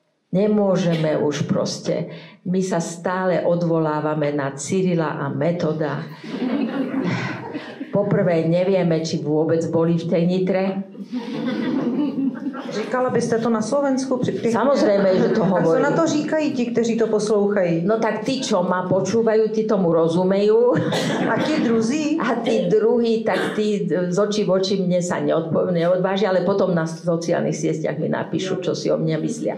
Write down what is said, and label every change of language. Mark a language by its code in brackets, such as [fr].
[sk] Nemôžeme už proste, my sa stále odvolávame na Cyrila a Metoda. Poprvé nevieme, či vôbec boli v tej Nitre. [cs] Říkala byste to na Slovensku? [sk] Samozrejme, že to hovorím. [cs] A co na to říkají ti, kteří to poslouchají? [sk] No tak tí, čo ma počúvajú, tí tomu rozumejú. [cs] A ti druzí? [sk] A tí druhí, tak tí z očí v oči mne sa neodvážia, ale potom na sociálnych sieťach mi napíšu, čo si o mne myslia.